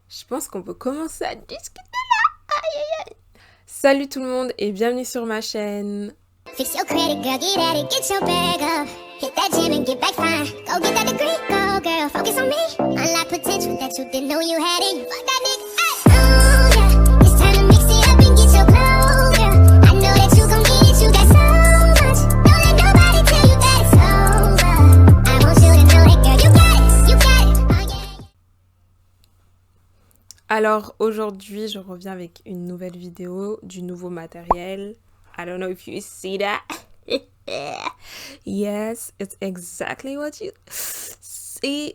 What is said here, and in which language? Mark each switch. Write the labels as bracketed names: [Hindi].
[French] Je pense qu'on peut commencer à discuter là. Aïe, aïe, aïe. Salut tout le monde et bienvenue sur ma chaîne. [English] Fix your credit, girl, get at it, get your bag up. Hit that gym and get back fine. Go get that degree, go girl, focus on me. Unlock potential that you didn't know you had it. Fuck that nigga, ay. Oh yeah, it's time to mix it up and get your glow, girl. I know that you gon' get it, you got so much. Don't let nobody tell you that it's over. I want you to know that, girl, you got it, oh yeah. [French] Alors aujourd'hui je reviens avec une nouvelle vidéo, du nouveau matériel. [English] I don't know if you see that. Yes, it's exactly what you see.